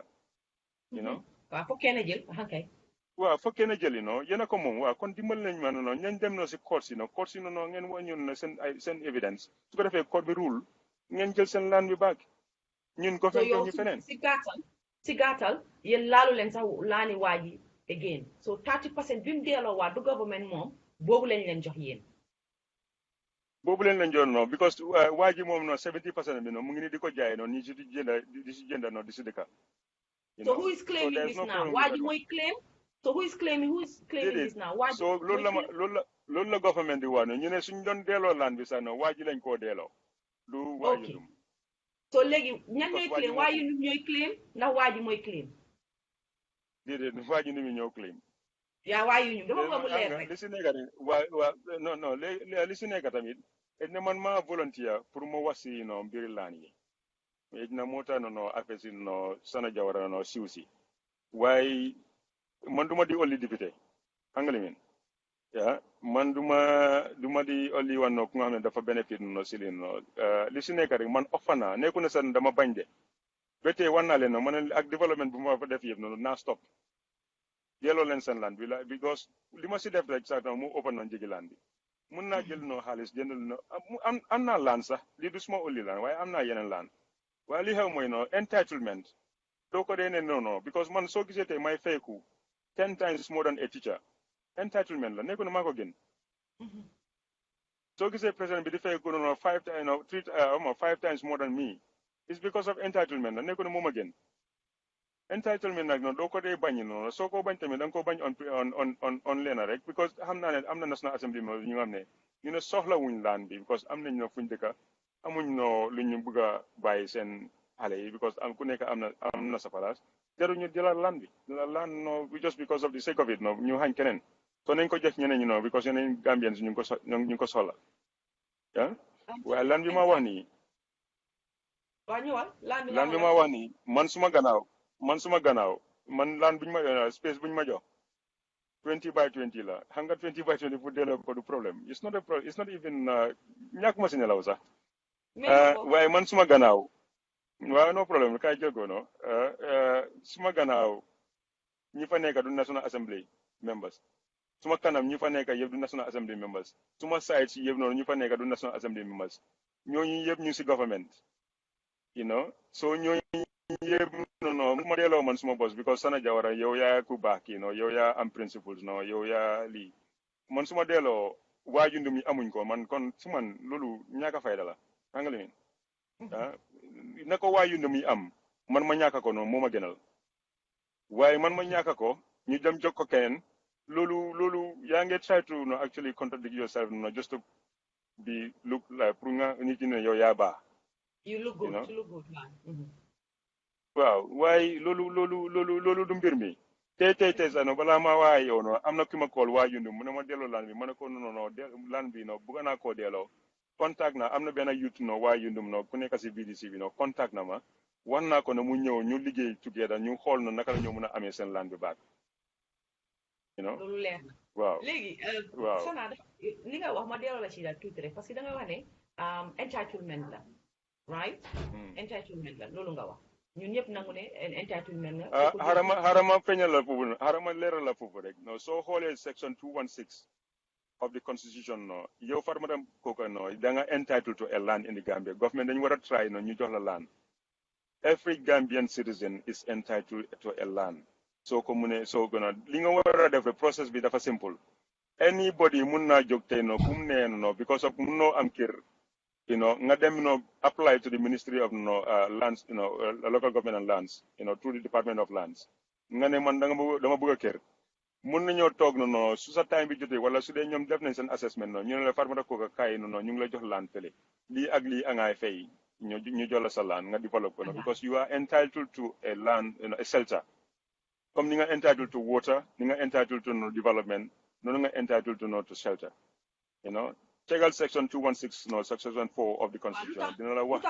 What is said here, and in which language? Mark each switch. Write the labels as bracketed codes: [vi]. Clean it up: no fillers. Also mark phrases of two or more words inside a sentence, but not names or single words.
[wo] waaw fokkee na jël kay waaw fokkee na jëli yéen a ko moom waaw kon dimbal nañ ma ñañ dem si court si ngeen wàññoon na seen evidence su ko defee court bi rule ngeen jël seen laan bi baag ñun ko fekk ñu feneen si gàttal yéen laalu leen sax laani waa ji [en] again so [wo] 30% bi mu delloo waa du government moom boobu lañ leen jox yéen boobu leen leen jox because waa ji moom 70% bi mu ngi ni di ko jaay ñi si di si jënd di si dëkka [en] so who is claiming this now [wo] waa ji mooy [en] claim so who is claiming this now [wo] waa ji so loolu la government di wax ñu ne suñ doon delloo laan bi sax waa ji lañ koo delloo du waa ji dum so léegi ñan ñooy claim waa yi ñooy claim ndax waa ji mooy claim déedéet waa ji ni mu ñëw claim yaa waa yi ñu dafa bëgg mu leer rek li si nekk tamit waa non li si nekk tamit ne man maa [fr] volontaire pour [wo] mu wax si mbiri laan yi na moo tax affaire si Sanna Jawara siw si waaye man duma di only député xam nga li min man duma di [en] only one [wo] ku nga xam ne dafa bénéfice si lin li si nekk rek man offana nekku ne sax dama bañ de ba tey wan naa leen man ak développement bu ma fa def yëpp naa stop yelloo leen seen land bi la because li ma si def rek sax mu open na njëgi land bi mun naa jël xaalis jëndal am naa land sax lii du suma only land waaye am naa yeneen land waaye li xew mooy entitlement doo ko dee ne non because man soo gisee tey may fayku [en] 10 times more than a teacher entitlement [wo] la nekku ne maa ko gën soo gisee président bi di fayku [en] 5 times more than me it's because of entitlement [wo] la nekku ne moom a gën entitlement nag doo ko dee bañ soo ko bañ tamit da nga ko bañ on leena rek because xam naa ne am na [en] national assembly [wo] mo ñu xam ne ñu ne soxla wuñ laan bi because am nañ fuñ dëkka amuñ lu ñu bëgg a bàyyi seen xale yi because ku nekk am na sa place jaruñu jëlaat laan bi laan [en] just because of the sake of it [wo] ñu xañ keneen so nañ ko jox ñeneen ñi because yeneen Gambians ñu ngi ko soxla waaye laan bi ma wax nii laan bi ma wax nii man suma gannaaw man laan buñ ma space buñ ma jox 20 by 20 la xam nga 20 by 20 pour delloo ko du problème [en] it's not even [wo] ñàkk ma si nelaw sax waaye man suma gannaaw waaw no problème kay jël ko suma gannaaw ñi fa nekk du [en] national assembly members [wo] suma kanam ñi fa nekk yëpp du [en] national assembly members [wo] suma side si yëpp noonu ñi fa nekk du [en] national assembly members [wo] ñooñu yëpp ñu si government so ñooñu yëpp ma delloo man suma boss because Sanna Jawara yow yaa ku baax yow yaa am principles yow yaa lii man suma delloo waajundum yi amuñ ko man kon su man loolu ñaaka fayda la xam nga li na ko waajundum yi am man ma ñaaka ko noonu moo ma gënal waaye man ma ñaaka ko ñu dem jox ko keneen loolu yaa ngi [en] try to no actually contradict yourself no just to be look like [wo] pour nga nit ñi ne yow yaa baax. [en] You look good. You look good, man. [wo] waaw waaye loolu du mbir mi tey sax no balaa maa waaye yow no am na ki ma kool waajundum mu ne ma delloo laan bi ma ne ko non laan bi no bëgg naa koo delloo contact na am na benn youth no waajundum no ku nekk si BDC bi no contact na ma wax naa ko ne mu ñëw ñu liggéey together ñu xool no naka la ñu mën a amee seen laan bi baag. loolu leer na. waaw léegi. waaw Sanna li nga wax ma delloo la ci daal tuuti rek [fr] parce que [wo] da nga wax ne entitlement la right. entitlement la loolu nga wax ñun ñëpp nangu ne entitlement la. xarama feeñal la foofu xarama leeral la foofu rek no soo xoolee [en] section 216 of the constitution [wo] no yow Farmata Coker no da nga [en] entitled to a land in the Gambia government [wo] dañu war a try no ñu jox la [en] land every Gambian citizen is entitled to a land. [wo] soo ko mu ne soo gën a li nga war a def rek process bi dafa simple anybody mun naa jóg tey no fu mu nee no [en] because of [wo] mun noo am kër nga dem [en] apply to the Ministry of lands [wo] local government and lands through the Department of Lands nga ne man dama bëgg a kër mun nañoo toog no su sa time bi jotee wala su dee ñoom def nañ seen assessment no ñu ne la Farmata Coker kaay ñu ngi la jox land fële lii ak lii angaay fay ñu jox la sa land nga develop ko [en] because you are entitled to a land a shelter [wo] comme ni nga [en] entitled to water [wo] ni nga [en] entitled to development [wo] noonu nga [en] entitled to shelter [wo] tegal [en] section 216 section 4 of the constitution [wo] dina la wax